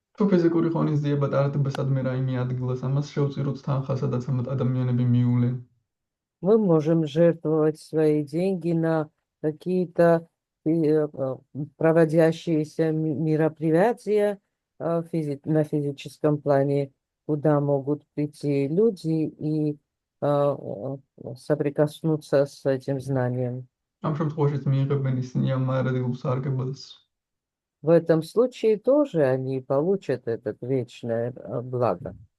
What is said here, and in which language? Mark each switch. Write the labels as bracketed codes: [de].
[ka] თუ ფიზიკური ღონისძიება ტარდებასადმე რაიმე ადგილას, амას შევწიროთ თანხა, სადაც ამ ადამიანები მიულენ. [ru] Мы можем жертвовать свои деньги на какие-то проводящиеся мероприятия на физическом плане, куда могут прийти люди и соприкоснуться с этим знанием. [ka] ამ შემთხვევაშიც მიიღებენ ისინი ამ მარადილ სარგებელს. [ru] В этом случае тоже они получат это вечное благо.